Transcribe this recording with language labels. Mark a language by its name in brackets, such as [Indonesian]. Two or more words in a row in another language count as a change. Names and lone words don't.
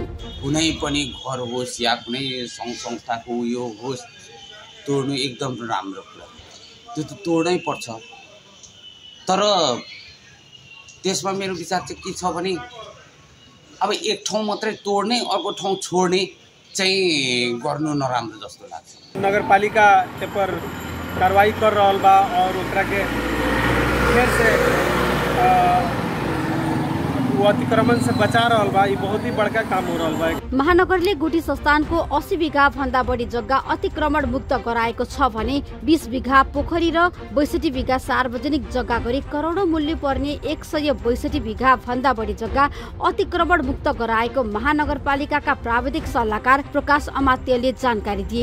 [Nepali] कुनै पनि घर होस् या कुनै सङ्घ संस्थाको यो होस्, तोड्नु एकदम राम्रो कुरा, त्यो त तोड्नै पर्छ। तर त्यसमा मेरो विचार चाहिँ के छ भने अब एक ठाउँ मात्रै तोड्ने, अर्को ठाउँ छोड्ने चाहिँ गर्नु नराम्रो जस्तो लाग्छ। [Bhojpuri] नगरपालिका पर कार्रवाई कर रहल बा और ओकरा के फिर से वो अतिक्रमण से बचा रहल बा, ये बहुत ही बड़का काम हो रहल बा। [Nepali] महानगरले गुठी संस्थानको 80 बिघा भन्दा बढी जग्गा अतिक्रमण मुक्त गराएको छ भने 20 बिघा पोखरी र 62 बिघा सार्वजनिक जग्गा गरी करोडौं मूल्य पर्ने 162 बिघा भन्दा बढी जग्गा अतिक्रमण मुक्त गराएको महानगरपालिकाका प्राविधिक सल्लाहकार प्रकाश अमात्यले जानकारी दिए।